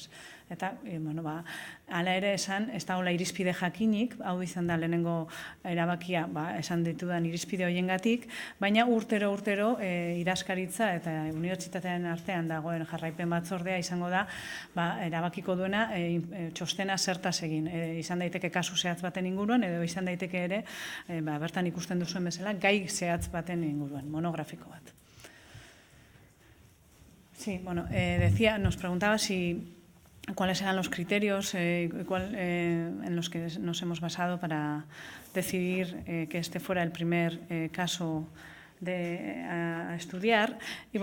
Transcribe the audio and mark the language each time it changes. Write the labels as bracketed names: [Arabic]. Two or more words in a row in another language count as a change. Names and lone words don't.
[Basque] Eta, hala ere esan, ez dagoela irizpide jakinik, hau izan da lehenengo erabakia esan ditudan irizpide horiengatik, baina urtero idazkaritza eta unibertsitatearen artean dagoen jarraipen batzordea izango da erabakiko duena txostena zertaz egin. Izan daiteke kasu zehatz baten inguruan, edo izan daiteke ere, bertan ikusten duzuen bezala, gai zehatz baten inguruan, monografiko bat. [Spanish] Sí, nos preguntaba cuáles eran los criterios en los que nos hemos basado para decidir que este fuera el primer caso a estudiar, y